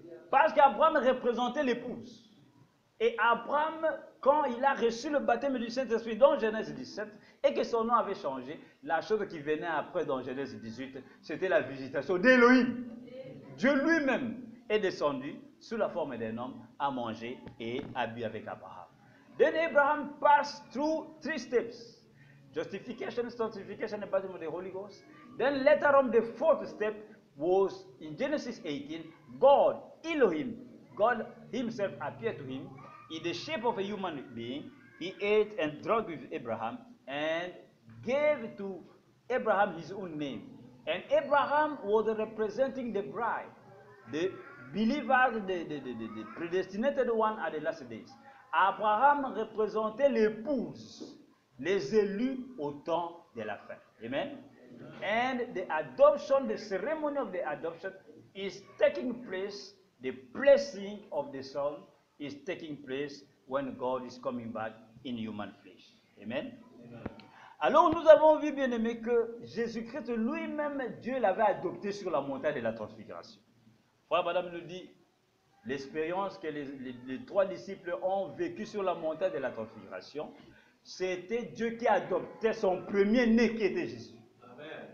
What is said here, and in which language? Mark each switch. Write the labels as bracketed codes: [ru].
[fr] Parce qu'Abraham représentait l'épouse. Et Abraham, quand il a reçu le baptême du Saint-Esprit dans Genèse 17, et que son nom avait changé, la chose qui venait après dans Genèse 18, c'était la visitation d'Élohim. Dieu lui-même est descendu sous la forme d'un homme à manger et à bu avec Abraham. [en] Then Abraham passed through 3 steps. Justification, sanctification, and baptism of the Holy Ghost. Then later on, the 4th step was in Genesis 18, God, Elohim, God himself appeared to him in the shape of a human being. He ate and drank with Abraham and gave to Abraham his own name. And Abraham was representing the bride, the believers, the predestinated one at the last days. [fr] Abraham représentait l'épouse, les élus au temps de la fin. Amen. [en] And the adoption, the ceremony of the adoption is taking place, the blessing of the Son is taking place when God is coming back in human flesh. Amen. [fr] Alors nous avons vu, bien aimé, que Jésus-Christ lui-même, Dieu l'avait adopté sur la montagne de la transfiguration. Frère Madame nous dit, l'expérience que les 3 disciples ont vécue sur la montagne de la transfiguration, c'était Dieu qui adoptait son premier-né qui était Jésus. Amen.